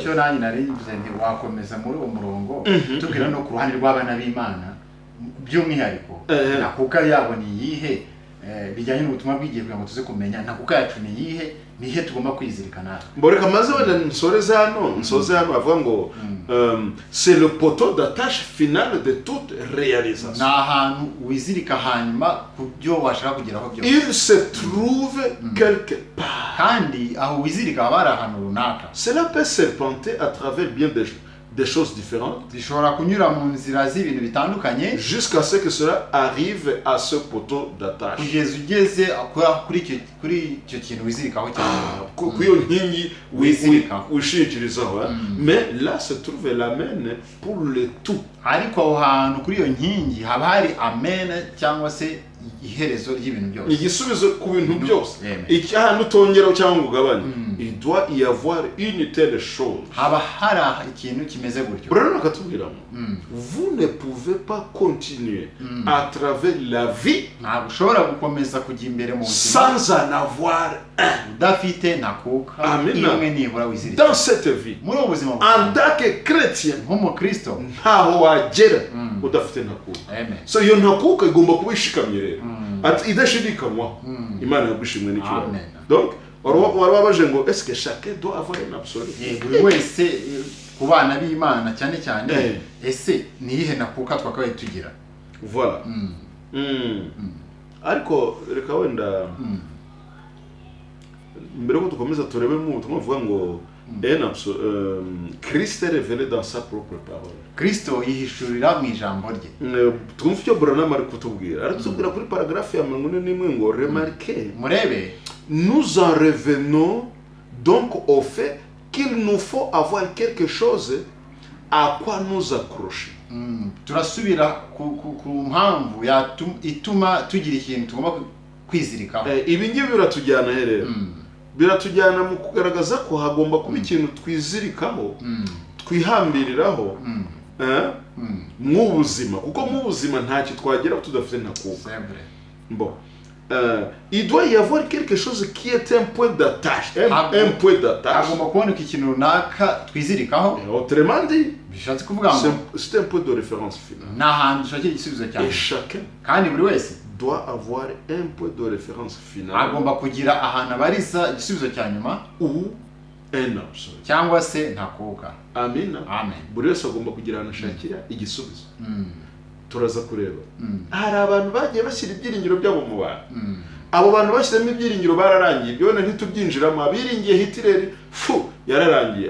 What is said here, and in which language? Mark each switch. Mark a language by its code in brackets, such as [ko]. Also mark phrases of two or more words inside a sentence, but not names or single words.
[rw] Cyo nanjye narivuze nti wakomeza muri uwo murongo tubwira no ku ruhande rw'abana b'Imana by'umwihariko nakuka yabo ni yihe bijyanye n'ubutumwa bw'igihe kugira ngo tuze kumenya nakuka yacu ni yihe nihe tugomba kwizirikana. Mboreka maze wenda nsoze hano bavuga ngo [fr] c'est le poteau d'attache finale de toute réalisation. [rw] Na ahantu wizirika hanyuma ku byo washaka kugeraho byose. [fr] Il se trouve quelque part. [rw] Kandi aho wizirika habara ahantu runaka. [fr] Cela peut serpenter à travers bien des choses différentes. [rw] Zishobora kunyura mu nzira z'ibintu bitandukanye [fr] jusqu'à ce que cela arrive à ce poteau d'attache. [rw] Kugeza ugeze kuri icyo kintu wizirikaho cyane. Kuyo nkingi wishingikirizaho. [fr] Mais là se trouve l'amen pour le tout. [rw] Ariko aho hantu kuri iyo nkingi haba hari amen cyangwa se iherezo ry'ibintu byose. Igisubizo ku bintu byose. Icyahantu tongeraho cyangwa ugabanye. [fr] Il doit y avoir une telle chose. [rw] Haba hari ikintu kimeze gutyo. Brano katubwira ngo [fr] vous ne pouvez pas continuer à travers la vie [rw] ushobora gukomeza kujya imbere mu [fr] buzima sans en avoir [rw] udafite nakuka imwe nibura wizirika. [fr] Dans cette vie, [rw] muri ubu buzima [fr] en tant que chrétien [rw] nk'umukristo ntaho wagera udafite nakuka. So iyo nakuka igomba kuba ishikamye rero idashidikanywaho. Imana yagushimwe n'ikibazo. Donc warabaje ngo [fr] est-ce que chacun doit avoir un absolu? [rw] Buri wese ku bana b'Imana cyane cyane ese niyihe nakuka twakabaye tugira. Voilà. Ariko reka wenda mbere ko dukomeza turebe mu butumwa buvuga ngo [fr] Christ est révélé dans sa propre parole. [rw] Kristo yihishurira mu ijambo rye. Twumva icyo Branham ari kutubwira. Aratubwira kuri paragraphe ya 41 ngo remarquez. Murebe. [fr] Nous en revenons donc au fait qu'il nous faut avoir quelque chose à quoi nous accrocher. [rw] Turasubira ku mpamvu ituma tugira ikintu tugomba kwizirikaho. Ibi ngibi biratujyana herero. Biratujyana mu kugaragaza ko hagomba kuba ikintu twizirikaho, twihambiriraho mu buzima, kuko mu buzima ntacyo twagera tudafite nakuka. [fr] Bon. Il doit y avoir quelque chose qui est un point d'attache. Un point d'attache. [rw] Agomba kuboneka ikintu runaka twizirikaho. [fr] Autrement dit, [rw] bishatse kuvuga ngo [fr] c'est un point de référence final. [rw] N'ahantu dushakira igisubizo cyane. [fr] Et chacun [rw] kandi buri wese [fr] doit avoir un point de référence final. [rw] Agomba kugira ahantu abariza igisubizo cya nyuma [fr] ou un absolu. [rw] Cyangwa se ntakuka. Amina. Amen. Buri wese agomba kugira ahantu ashakira igisubizo. Turaza kureba. Hari abantu bagiye bashyira ibyiringiro byabo mu bantu. Abo bantu bashyiramo ibyiringiro bararangiye. Byone ntitubyinjiramo. Abiringiye Hitler yararangiye.